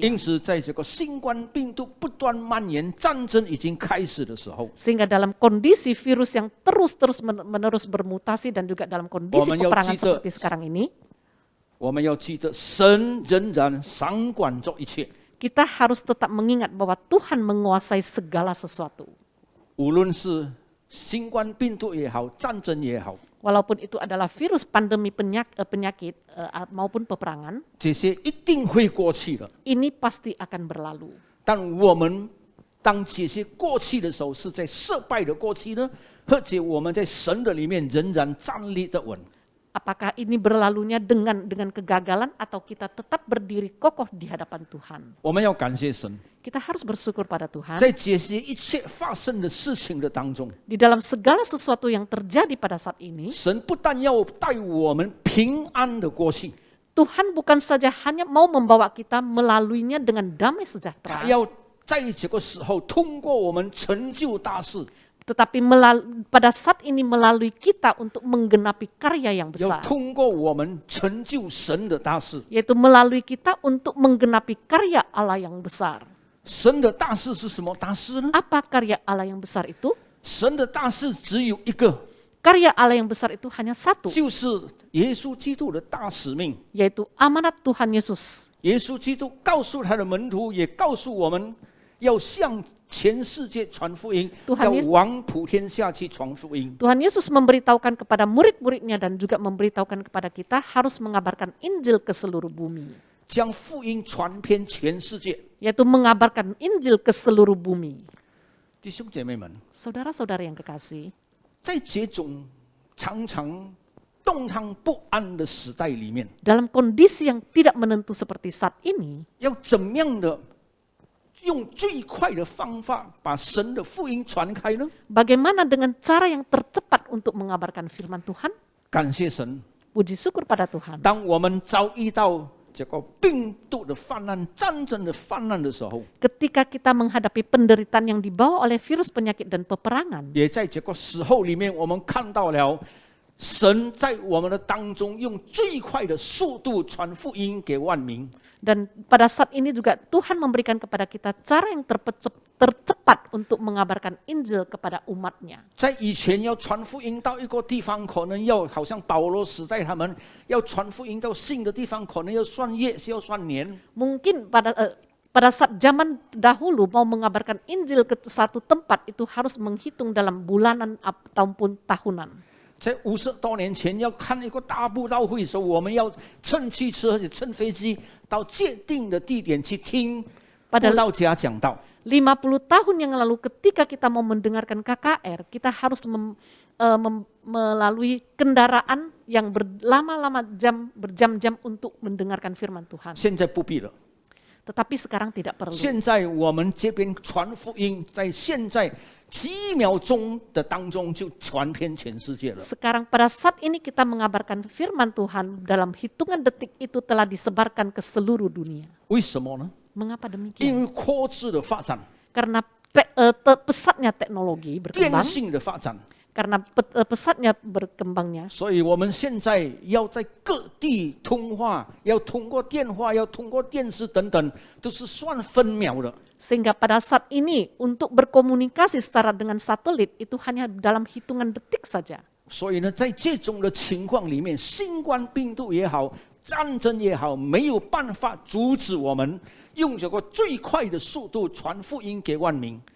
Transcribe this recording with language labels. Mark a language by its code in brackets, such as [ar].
[zh] 因此，在这个新冠病毒不断蔓延、战争已经开始的时候， [id] Sehingga dalam kondisi virus yang terus-menerus bermutasi dan juga dalam kondisi peperangan seperti sekarang ini, [zh] 我们要记得，神仍然掌管着一切。 [id] kita harus tetap mengingat bahwa Tuhan menguasai segala sesuatu. [zh] 无论是新冠病毒也好，战争也好， [id] Walaupun itu adalah virus pandemi penyakit maupun peperangan, [zh] 这些一定会过去的。 [id] ini pasti akan berlalu. [zh] 但我们当这些过去的时候，是在失败的过去呢，或者我们在神的里面仍然站立得稳？ [id] Apakah ini berlalunya dengan kegagalan atau kita tetap berdiri kokoh di hadapan Tuhan? [zh] 我们要感谢神， [id] Kita harus bersyukur pada Tuhan. [zh] 在这些一切发生的事情的当中， [id] Di dalam segala sesuatu yang terjadi pada saat ini, [zh] 神不但要带我们平安的过去， [id] Tuhan bukan saja hanya mau membawa kita melaluinya dengan damai [zh] 他 [id] sejahtera, [zh] 要在这个时候通过我们成就大事， [id] tetapi pada saat ini melalui kita untuk menggenapi karya yang [zh] 要通过我们成就神的大事。 [id] yaitu melalui kita untuk menggenapi karya Allah yang besar. [zh] 神的大事是什么大事呢？ [id] Apa karya Allah yang besar itu? [zh] 神的大事只有一个， [id] Karya Allah yang besar itu hanya satu, [zh] 就是耶稣基督的大使命。 [id] yaitu amanat Tuhan Yesus. [zh] 耶稣基督告诉他的门徒，也告诉我们要向全世界传福音， [id] Tuhan [zh] 要 [id] Yesus [zh] 往普天下去传福音。 [id] Tuhan Yesus memberitahukan kepada murid-muridnya dan juga memberitahukan kepada kita harus mengabarkan Injil ke seluruh bumi. [zh] 将福音传遍全世界。 [id] Yaitu mengabarkan Injil ke seluruh bumi. [zh] 弟兄姐妹们， [id] Saudara-saudara yang kekasih, [zh] 在这种常常动荡不安的时代里面， [id] dalam kondisi yang tidak menentu seperti saat ini, [zh] 要怎么样的用最快的方法把神的福音传开呢？ [id] bagaimana dengan cara yang tercepat untuk mengabarkan firman Tuhan? [zh] 感谢神， [id] Puji syukur pada Tuhan. [zh] 当我们遭遇到这个病毒的泛滥、战争的泛滥的时候， [id] Ketika kita menghadapi penderitaan yang dibawa oleh virus penyakit dan peperangan, [zh] 也在这个时候里面，我们看到了神在我们的当中用最快的速度传福音给万民。 [id] dan pada saat ini juga Tuhan memberikan kepada kita cara yang tercepat untuk mengabarkan Injil kepada umatnya. [zh] 在以前要传福音到一个地方，可能要好像保罗时代他们要传福音到新的地方，可能要算月，是要算年。 [id] Mungkin pada saat zaman dahulu mau mengabarkan Injil ke satu tempat itu harus menghitung dalam bulanan ataupun tahunan. [zh] 在50多年前要看一个大布道会的时候，我们要乘汽车或者乘飞机到界定的地点去听布道家讲道。 [id] 50 tahun yang lalu ketika kita mau mendengarkan KKR, kita harus melalui kendaraan yang berjam-jam untuk mendengarkan firman Tuhan. [zh] 现在不必了。 [id] Tetapi sekarang tidak perlu. [zh] 现在我们这边传福音，在现在几秒钟的当中就传遍全世界了。 [id] Sekarang pada saat ini kita mengabarkan firman Tuhan dalam hitungan detik itu telah disebarkan ke seluruh dunia. [zh] 为什么呢？ [id] Mengapa [zh] 因 [id] demikian? [zh] 为科技的发展、 [id] Karena pesatnya teknologi [zh] 电 [id] berkembang, [zh] 信的发展， [id] karena pesatnya berkembangnya, [zh] 所以我们现在要在各地通话，要通过电话，要通过电视等等，都是算分秒的。 [id] sehingga pada saat ini untuk berkomunikasi secara dengan satelit itu hanya dalam hitungan detik saja. [zh] 所以呢，在这种的情况里面，新冠病毒也好，战争也好，没有办法阻止我们用这个最快的速度传福音给万民。